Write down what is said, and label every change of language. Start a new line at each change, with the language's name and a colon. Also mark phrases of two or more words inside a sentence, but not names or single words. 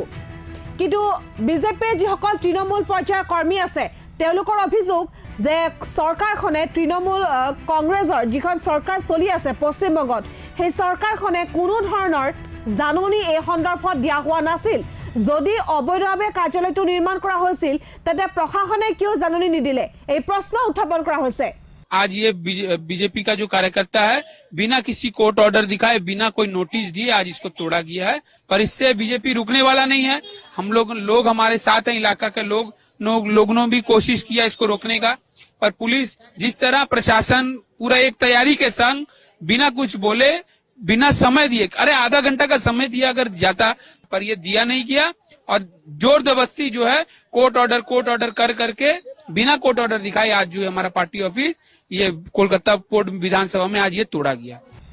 Assamese: কিন্তু বিজেপিৰ যিসকল তৃণমূল পৰ্যায়ৰ কৰ্মী আছে তেওঁলোকৰ অভিযোগ যে চৰকাৰখনে তৃণমূল কংগ্ৰেছৰ যিখন চৰকাৰ চলি আছে পশ্চিমবংগত সেই চৰকাৰখনে কোনো ধৰণৰ জাননী এই সন্দৰ্ভত দিয়া হোৱা নাছিল। যদি অবৈধভাৱে কাৰ্যালয়টো নিৰ্মাণ কৰা হৈছিল তেন্তে প্ৰশাসনে কিয় জাননী নিদিলে এই প্ৰশ্ন উত্থাপন কৰা হৈছে।
Hindi: आज ये बीजेपी का जो कार्यकर्ता है बिना किसी कोर्ट ऑर्डर दिखाए बिना कोई नोटिस दिए आज इसको तोड़ा गया है। पर इससे बीजेपी रुकने वाला नहीं है। हम लोग हमारे साथ हैं, इलाका के लोगों ने भी कोशिश किया इसको रोकने का, पर पुलिस जिस तरह प्रशासन पूरा एक तैयारी के संग बिना कुछ बोले बिना समय दिए, अरे आधा घंटा का समय दिया अगर जाता, पर ये दिया नहीं गया और जोर जबरदस्ती जो है कोर्ट ऑर्डर कर करके बिना कोर्ट ऑर्डर दिखाए आज जो है हमारा पार्टी ऑफिस ये कोलकाता विधानसभा में आज ये तोड़ा गया।